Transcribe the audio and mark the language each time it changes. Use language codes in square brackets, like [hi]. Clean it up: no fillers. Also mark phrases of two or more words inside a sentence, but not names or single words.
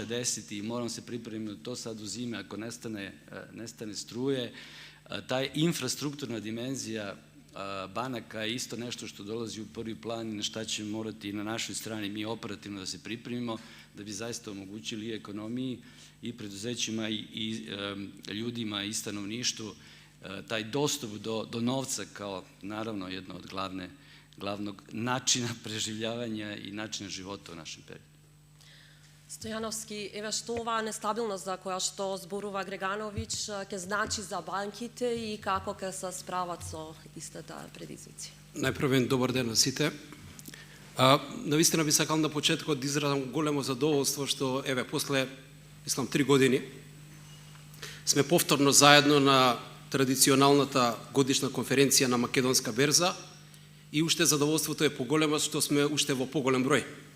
[sr] desiti i moram se pripremiti na to sad u zime ako nestane struje, taj infrastrukturna dimenzija banaka je isto nešto što dolazi u prvi plan i na šta ćemo morati na našoj strani mi operativno da se pripremimo da bi zaista omogućili i ekonomiji i preduzećima i ljudima i stanovništvu taj dostup do novca kao naravno jedno od glavnog načina preživljavanja i načina života u našem periodu. [mk] Stojanovski, еве што оваа нестабилност за која што зборува Грегановиќ ќе значи за банките и како ќе се справат со истата предизвици? Најпрвен добар ден на сите. Навистина би сакал на почетокот да изразам големо задоволство што еве после мислам 3 години сме повторно заедно на традиционалната годишна конференција на Македонска Берза и уште задоволството е поголемо што сме уште во поголем број.